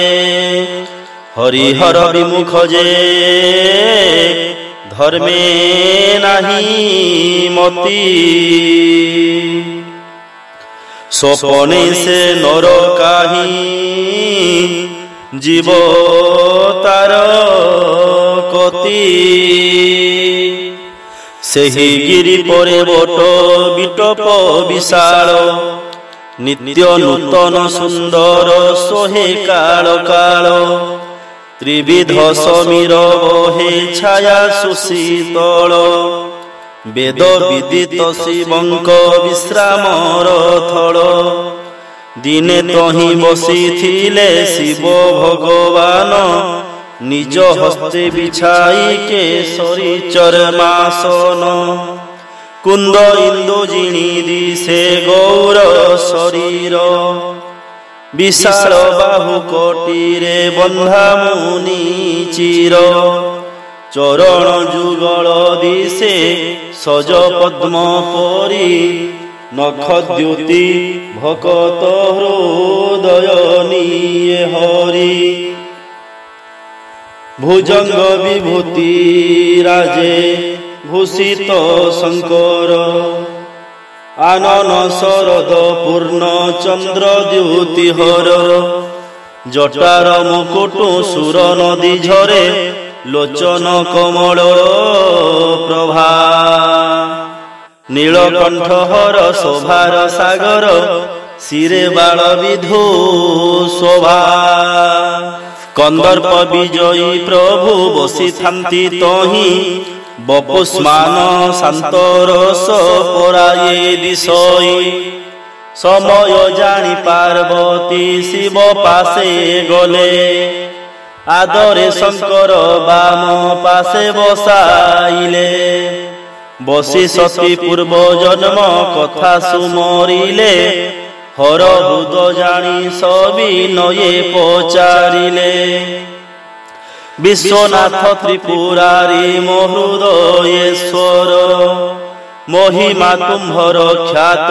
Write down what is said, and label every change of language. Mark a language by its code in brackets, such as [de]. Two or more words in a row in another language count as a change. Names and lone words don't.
[or] ହରିହର ବିମୁଖ ଯେ ଧର୍ମେ ନାହି ମତି ସ୍ୱପନେ ସେ ନର କାହି ଜୀବ ତାର କତି। ସେହି ଗିରି ପର୍ବତ ବିଟପ ବିଶାଳ ନିତ୍ୟ ନୂତନ ସୁନ୍ଦର ସୋହେ କାଳ କାଳ। ତ୍ରିବିଧ ସମୀର ବହେ ଛାୟା ସୁଶୀତଳ ବେଦ ବିଦିତ ଶିବଙ୍କ ବିଶ୍ରାମର ଥଳ। ଦିନେ ତହିଁ ବସିଥିଲେ ଶିବ ଭଗବାନ ନିଜ ହସ୍ତେ ବିଛାଇ କେଶରୀ ଚର୍ମାସନ। କୁନ୍ଦ ଇନ୍ଦୁଜିଣି ଦିଶେ ଗୌର ଶରୀର ବିଶାଳ ବାହୁ କୋଟିରେ ବନ୍ଧା ମୁନି ଚୀର। ଚରଣ ଯୁଗଳ ଦିଶେ ସଜ ପଦ୍ମ ପରି ନଖ ଦ୍ୟୁତି ଭକତ ହୃଦୟ ନିଏ ହରି। ଭୁଜଙ୍ଗ ବିଭୂତି ରାଜେ ଭୂଷିତ ଶଙ୍କର ଆନନ ଶରଦ ପୂର୍ଣ୍ଣ ଚନ୍ଦ୍ର ଦ୍ୟୁତିହର। ଜଟାର ମୁକୁଟ ସୁର ନଦୀ ଝରେ ଲୋଚନ କମଳ ପ୍ରଭା। ନୀଳକଣ୍ଠହର ଶୋଭାର ସାଗର ଶିରେ ବାଳ ବିଧୁ ଶୋଭା। କନ୍ଦର୍ପ ବିଜୟୀ ପ୍ରଭୁ ବସି ଥାନ୍ତି ତହିଁ ବପୁଷ୍ମାନ ଶାନ୍ତରସ ପରାଏ ଦିଶଇ। ସମୟ ଜାଣି ପାର୍ବତୀ ଶିବ ପାଶେ ଗଲେ ଆଦରେ ଶଙ୍କର ବାମ ପାଶେ ବସାଇଲେ। ବସି ସତୀ ପୂର୍ବ ଜନ୍ମ କଥା ସୁମରିଲେ ହର ହୃଦ ଜାଣି ସବି ନୟେ ପଚାରିଲେ ବିଶ୍ୱନାଥ ତ୍ରିପୁରାରି ମହୃଦୟେଶ୍ୱର ମହିମା ତୁମ୍ଭର ଖ୍ୟାତ